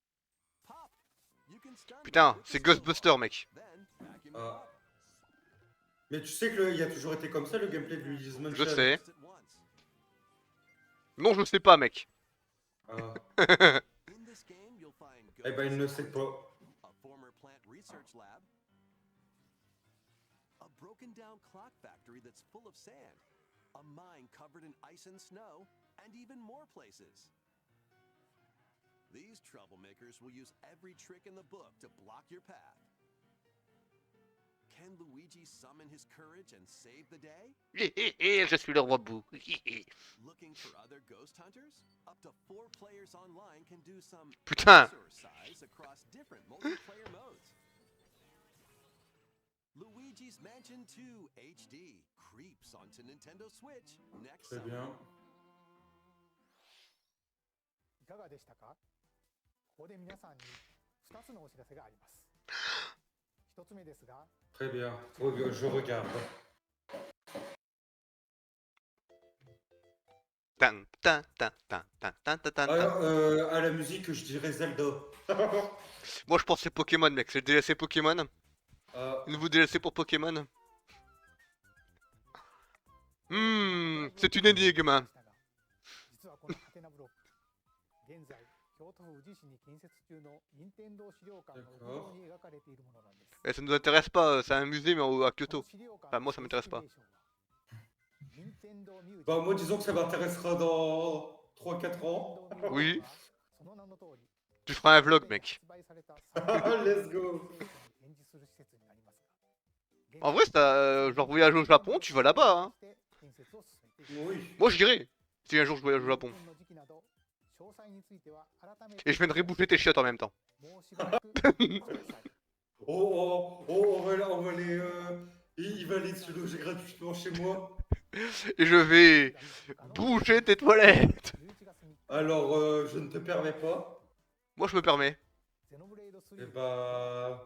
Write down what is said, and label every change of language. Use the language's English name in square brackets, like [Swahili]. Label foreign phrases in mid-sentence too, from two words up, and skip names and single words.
[French] Putain, c'est Ghostbuster, mec. Ah. Mais tu sais qu'il y a toujours été comme ça le gameplay de Luigi's Mansion. Je sais. Non, je sais pas, mec. Ah. Eh ben, il ne sait pas. [English] A former plant research lab. A broken down clock factory that's full of sand. A mine covered in ice and snow, and even more places. These troublemakers will use every trick in the book to block your path. Can Luigi summon his courage and save the day? [French] Je suis le roi bout. [English] Looking for other ghost hunters? Up to 4 players online can do some [French] Putain. [English] exercise across different multiplayer modes. Luigi's Mansion 2 HD creeps onto Nintendo Switch next [French] Très [English] summer. [French] bien. [Japanese] いかがでしたか？ここで皆さんに2つのお知らせがあります。1つ目ですが、 [French] Très bien. Je regarde. Tan, tan, tan, tan, tan, tan, tan, tan, tan. À la musique, je dirais Zelda. Moi, je pense que c'est Pokémon, mec. C'est le DLC Pokémon. Ah, Nouveau DLC pour Pokémon. C'est une énigme. [Japanese] 実はこのハテナブロック、現在京都府宇治市に建設中の任天堂資料館の屋上に描かれているものなんです。 [French] Et ça nous intéresse pas, c'est un musée mais à [Japanese] こ [French] Kyoto. [Japanese] の資料館 [French] Enfin, moi, ça m'intéresse pas. [Japanese] のシミュレーションは任天堂ミュージアム [French] Bah, moi, disons que ça m'intéressera dans 3-4 ans. [Japanese] 任天堂ミュージアム [French] Oui. [Japanese] はその名の通り [French] Tu feras un vlog, mec. [Japanese] 発売された [English] Let's go. [Japanese] 展示する施設になりますが、 [French] En vrai, si t'as genre voyage au Japon, tu vas là-bas. Hein. [Japanese] 建設を進めています。 [French] Oui. Moi, j'irai. Si un jour je voyage au Japon. [Japanese] オープンの時期など詳細については改めて [French] Et je viendrai bouffer tes chiottes en même temps. [Japanese] もうしばらくお待ちください。 [French] On va les. Il va aller se loger gratuitement chez moi. Et je vais boucher tes toilettes. Alors, je ne te permets pas. Moi, je me permets. Eh bah.